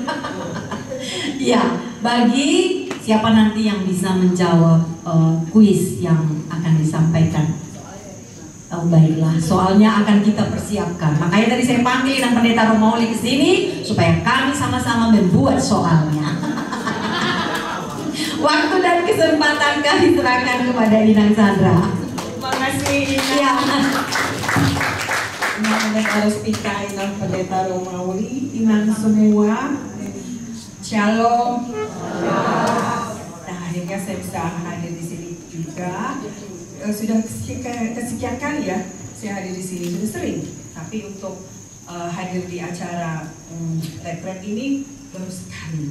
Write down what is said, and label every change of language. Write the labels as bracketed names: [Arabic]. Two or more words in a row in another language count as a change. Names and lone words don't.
[Indonesian] Ya, bagi siapa nanti yang bisa menjawab kuis yang akan disampaikan. Oh, baiklah, soalnya akan kita persiapkan. Makanya tadi saya panggil Inang Pendeta Romauli ke sini supaya kami sama-sama membuat soalnya. Waktu dan kesempatan kami serahkan kepada Inang Sandra. Terima kasih Inang. Ya. Inang Pendeta Rustika, Inang Pendeta Romauli, Inang semua. Shalom. Nah, akhirnya saya bisa hadir di sini juga. Sudah kesekian kali ya saya hadir di sini, sudah sering, tapi untuk hadir di acara retret ini baru sekali.